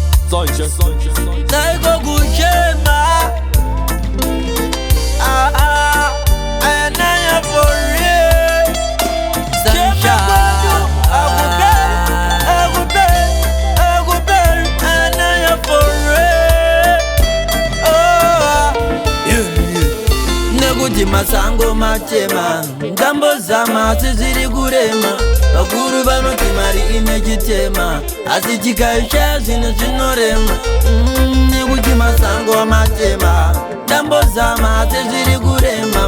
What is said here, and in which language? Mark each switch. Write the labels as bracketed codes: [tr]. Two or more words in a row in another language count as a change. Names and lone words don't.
[sn] Sonche, sonche, sonche. Naiko kuchema. [en] Ah, ah. Anaya for real. Sunshine. [sn] Chema kwetu. Akupe, akupe, akupe. [en] Anaya for real. Oh, ah. Yeah, yeah. [sn] Nekuti masango matema, ndambo zama asi zviri kurema. Vakuru vanoti mari ine chitema, asi chikaisha zvinhu zvinorema. Mm, nekuti masango matema, ndambo zama asi zviri kurema.